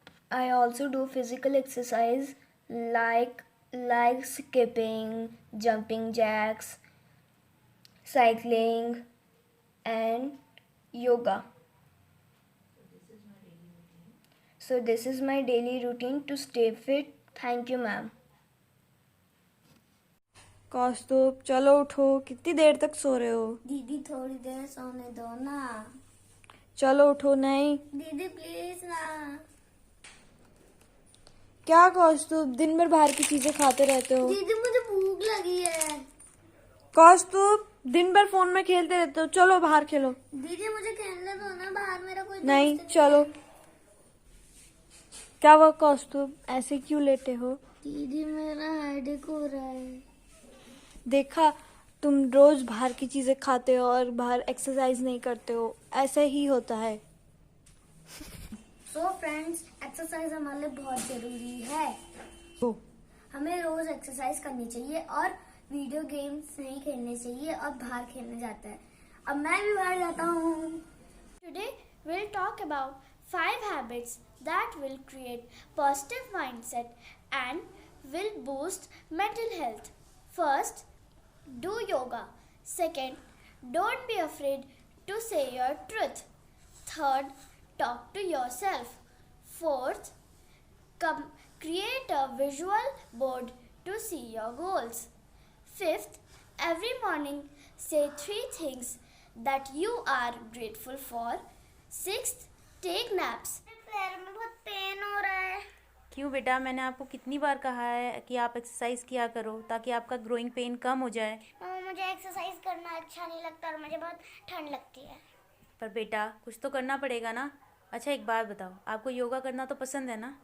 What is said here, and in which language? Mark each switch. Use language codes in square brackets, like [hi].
[en] I also do physical exercise like skipping, jumping jacks, cycling, and yoga. So this is my daily routine to stay fit. Thank you, ma'am. [hi] कौस्तुभ चलो उठो, कितनी देर तक सो रहे हो? दीदी थोड़ी देर सोने दो ना। चलो उठो। नहीं दीदी प्लीज ना। क्या कौस्तुभ, दिन भर बाहर की चीजें खाते रहते हो? दीदी मुझे भूख लगी है। कौस्तुभ, दिन भर फोन में खेलते रहते हो, चलो बाहर खेलो। दीदी मुझे खेलने दो ना, बाहर मेरा कोई नहीं दोस्त चलो। क्या हुआ कौस्तुभ, ऐसे क्यों लेटे हो? दीदी मेरा हेडेक हो रहा है। देखा, तुम रोज बाहर की चीजें खाते हो और बाहर एक्सरसाइज नहीं करते हो, ऐसे ही होता है। सो फ्रेंड्स, एक्सरसाइज हमारे लिए बहुत जरूरी है। हमें रोज एक्सरसाइज करनी चाहिए और वीडियो गेम्स नहीं खेलने चाहिए और बाहर खेलने जाता है। अब मैं भी बाहर जाता हूँ। [en] Today we'll talk about 5 habits that will create positive mindset and will boost mental health. First, do yoga. Second, don't be afraid to say your truth. Third, talk to yourself. Fourth, create a visual board to see your goals. Fifth, every morning say 3 things that you are grateful for. Sixth, take naps. [hi] पैर में बहुत pen हो रहा है। क्यों बेटा, मैंने आपको कितनी बार कहा है कि आप एक्सरसाइज किया करो ताकि आपका ग्रोइंग पेन कम हो जाए। मुझे एक्सरसाइज करना अच्छा नहीं लगता और मुझे बहुत ठंड लगती है। पर बेटा कुछ तो करना पड़ेगा ना। अच्छा एक बात बताओ, आपको योगा करना तो पसंद है ना?